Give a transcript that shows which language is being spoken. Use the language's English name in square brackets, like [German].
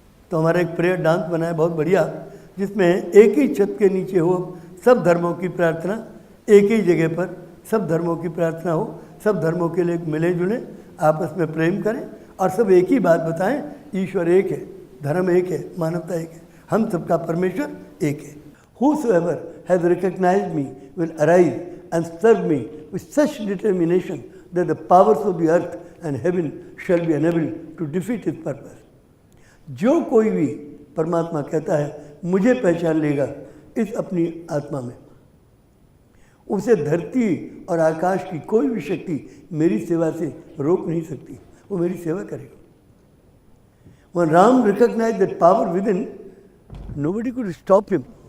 [Hindi] तो हमारा एक प्रेयर डांस बना है बहुत बढ़िया, जिसमें एक ही छत के नीचे हो सब धर्मों की प्रार्थना, एक ही जगह पर सब धर्मों की प्रार्थना हो, सब धर्मों के लिए मिले जुले, आपस में प्रेम करें और सब एक ही बात बताएं, ईश्वर एक है, धर्म एक है, मानवता एक है, हम सबका परमेश्वर एक है। [English] Whosoever has recognized me will arise and serve me with such determination that the powers of the earth and heaven shall be unable to defeat his purpose. [Hindi] जो कोई भी परमात्मा कहता है मुझे पहचान लेगा इस अपनी आत्मा में, उसे धरती और आकाश की कोई भी शक्ति मेरी सेवा से रोक नहीं सकती, वो मेरी सेवा करेगा। [English] When Ram recognized that power within, nobody could stop him.